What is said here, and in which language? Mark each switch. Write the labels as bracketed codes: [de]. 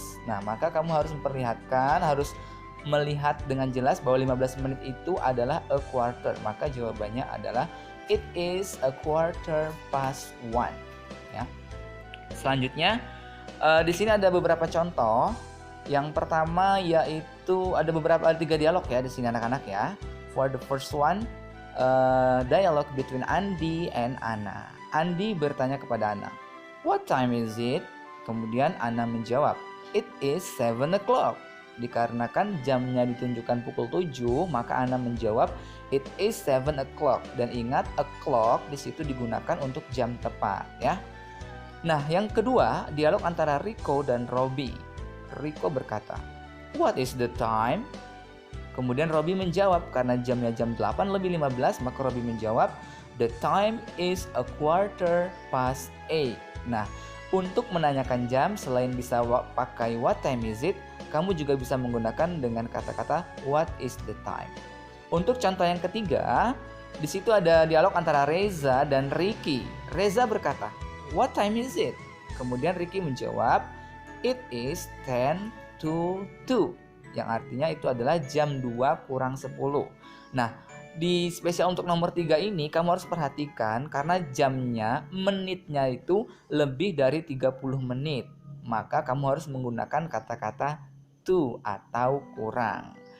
[id] Nah, maka kamu harus harus melihat dengan jelas bahwa 15 menit itu adalah [en] a quarter. [id] Maka jawabannya adalah [en] it is a quarter past 1. Ya. [id] Selanjutnya, di sini ada beberapa contoh. Yang pertama yaitu ada 3 dialog ya di sini anak-anak ya. [en] For the first one, dialogue between Andi and Anna. [id] Andi bertanya kepada Anna, [en] "What time is it?" [id] Kemudian Anna menjawab, [en] "It is 7 o'clock." [id] Dikarenakan jamnya ditunjukkan pukul 7, maka Anna menjawab, [en] "It is 7 o'clock." [id] Dan ingat, o'clock di situ digunakan untuk jam tepat ya. Nah, yang kedua, dialog antara Rico dan Robby. Rico berkata, [en] "What is the time?" [id] Kemudian Robby menjawab, karena jamnya jam 8:15, maka Robby menjawab, [en] "The time is a quarter past 8." [id] Nah, untuk menanyakan jam, selain bisa pakai [en] what time is it, [id] kamu juga bisa menggunakan dengan kata-kata [en] what is the time. [id] Untuk contoh yang ketiga, di situ ada dialog antara Reza dan Ricky. Reza berkata, [en] "What time is it?" [id] Kemudian Ricky menjawab, [en] "It is 10 to 2." [id] Yang artinya itu adalah jam 2:10. Nah, di spesial untuk nomor 3 ini kamu harus perhatikan karena jamnya, menitnya itu lebih dari 30 menit. Maka kamu harus menggunakan kata-kata to atau kurang.